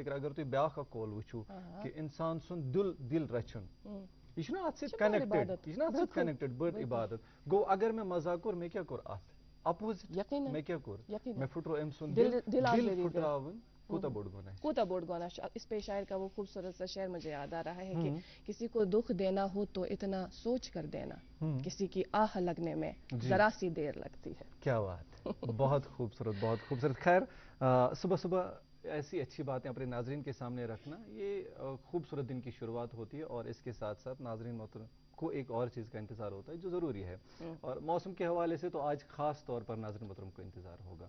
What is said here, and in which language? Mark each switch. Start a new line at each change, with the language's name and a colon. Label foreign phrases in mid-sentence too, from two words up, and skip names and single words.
Kashmiri: اگر تُہۍ بیٛاکھ اکھ کول وٕچھِو کہِ انسان سُنٛد دِل رچھُن یہِ چھُنہ اتھ سۭتۍ کنیکٹِڈ یہِ چھُنہ اتھ سۭتۍ کنیکٹِڈ بٔڑ عبادت. گوٚو اگر مےٚ مزاق کوٚر مےٚ کیٛاہ کوٚر اتھ اپوزِٹ مےٚ کیٛاہ کوٚر مےٚ پھٕٹرو أمۍ سُنٛد دِل پھٕٹراوُن کوٗتاہ بوٚڑ گۄناہ چھُ.
Urdu: اس پہ شاعر کا وہ خوبصورت سا شعر مجھے یاد آ رہا ہے کہ کسی کو دکھ دینا ہو تو اتنا سوچ کر دینا کسی کی آہ لگنے میں ذرا سی دیر لگتی ہے. کیا بات بہت خوبصورت بہت خوبصورت. خیر صبح صبح ایسی اچھی باتیں اپنے ناظرین کے سامنے رکھنا یہ خوبصورت دن کی شروعات ہوتی ہے، اور اس کے ساتھ ساتھ ناظرین محترم کو ایک اور چیز کا انتظار ہوتا ہے جو ضروری ہے، اور موسم کے حوالے سے تو آج خاص طور پر ناظرین محترم کو انتظار ہوگا۔